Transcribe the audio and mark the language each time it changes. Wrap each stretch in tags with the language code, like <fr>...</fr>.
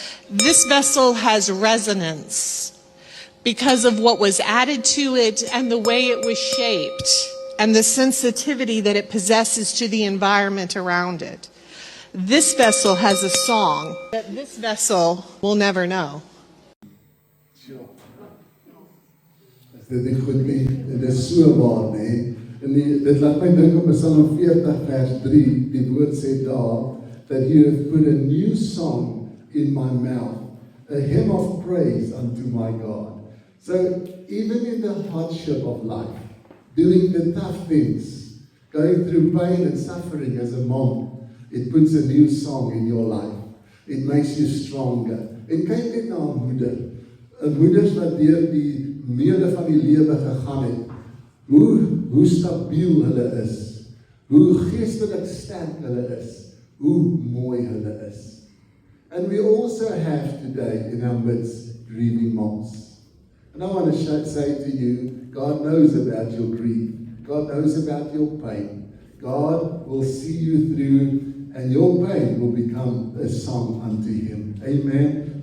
<en>This vessel has resonance because of what was added to it and the way it was shaped and the sensitivity that it possesses to the environment around it. This vessel has a song that this vessel will never know.</en> <af>Dit is goed nie, dit is so waar nie. En dit laat my dink op Psalm 40 vers 3, die woord sê daar,</af> <en>that you have put a new song in my mouth, a hymn of praise unto my God. So even in the hardship of life, doing the tough things, going through pain and suffering as a mom, it puts a new song in your life. It makes you stronger.</en> <af>En kyk net na 'n moeder. 'n Moeders wat deur die meele van die lewe gegaan het, hoe stabiel hulle is, hoe geestelik sterk hulle is, hoe mooi hulle is.</af> <en>And we also have today in our midst grieving moms. And I want to say to you, God knows about your grief. God knows about your pain. God will see you through, and your pain will become a song unto Him. Amen.</en>